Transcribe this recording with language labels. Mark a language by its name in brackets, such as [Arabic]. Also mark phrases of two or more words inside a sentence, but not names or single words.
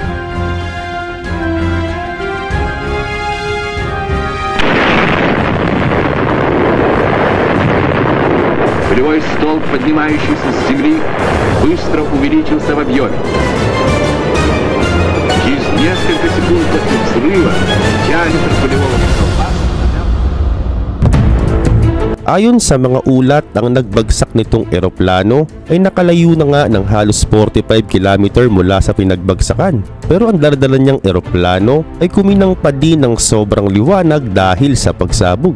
[Russian] Пулевой столб, поднимающийся с земли, быстро увеличился в объеме. Через несколько секунд после взрыва диаметр пулевого столба. [Filipino] Ayon sa mga ulat, ang nagbagsak nitong eroplano ay nakalayo na nga ng halos 45 km mula sa pinagbagsakan. Pero ang dala-dala niyang eroplano ay kuminang pa din ng sobrang liwanag dahil sa pagsabog.